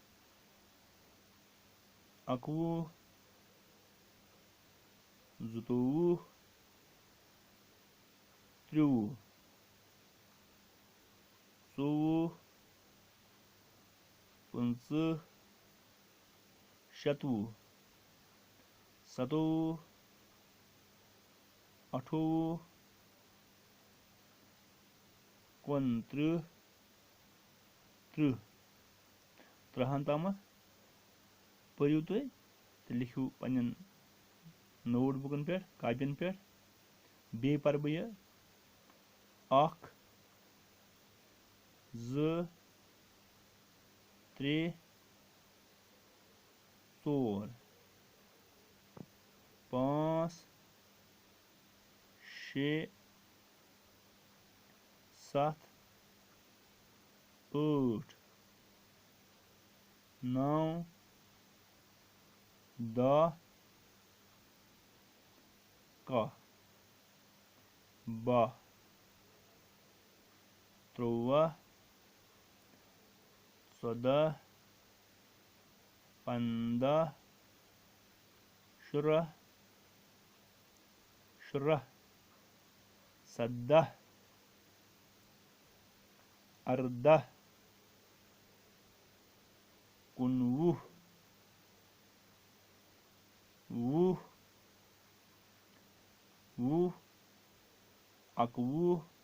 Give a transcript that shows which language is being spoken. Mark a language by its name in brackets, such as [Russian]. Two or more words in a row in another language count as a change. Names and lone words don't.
[Kashmiri] अकवुह ज़ुतोवुह त्रिवुह चौवुह पंचह शतवुह सतोवुह अठोवुह कुनत्रिह त्रिह त्रहन तम पढ़ू तुम तो लिखियो पन्न नोट बुकन पे कापियन पे। बे पर बह यह अख ज त्रे चोर पाँच शे सत ٲठ नौ दह कह बाह त्रुवह सदह पंदह शुरह सदह अर्दह कुनवुह वुह वुह अकवुह